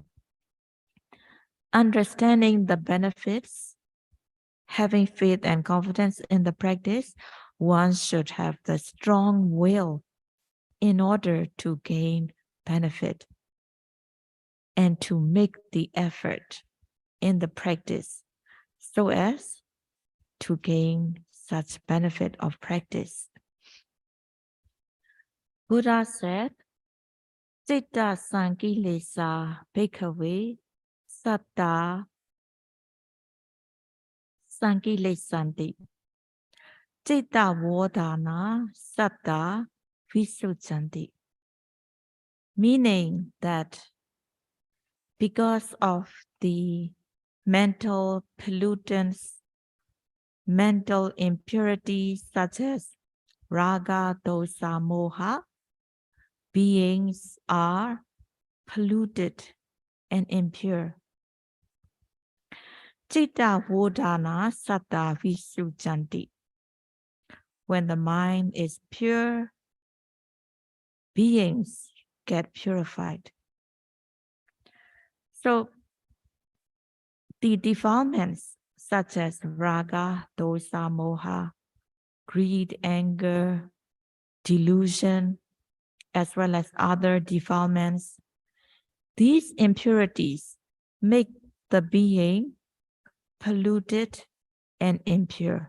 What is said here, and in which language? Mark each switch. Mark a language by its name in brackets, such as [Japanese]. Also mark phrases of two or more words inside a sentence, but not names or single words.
[English] Understanding the benefits, having faith and confidence in the practice, one should have the strong will in order to gain benefit and to make the effort in the practice so as to gain such benefit of practice. Buddha said, [Pali] Citta sankilesa bhikkhave satta sankilesanti. Citta vodana satta visujanti. [English] meaning that because of the mental pollutants, mental impurities such as [Pali] raga, dosa, moha, [English] beings are polluted and impure. [Pali] Citta vodana satta visujanti. [English] When the mind is pure, beings get purified. So the defilements such as [Pali] raga, dosa, moha, [English] greed, anger, delusion, as well as other defilements, these impurities make the being polluted and impure.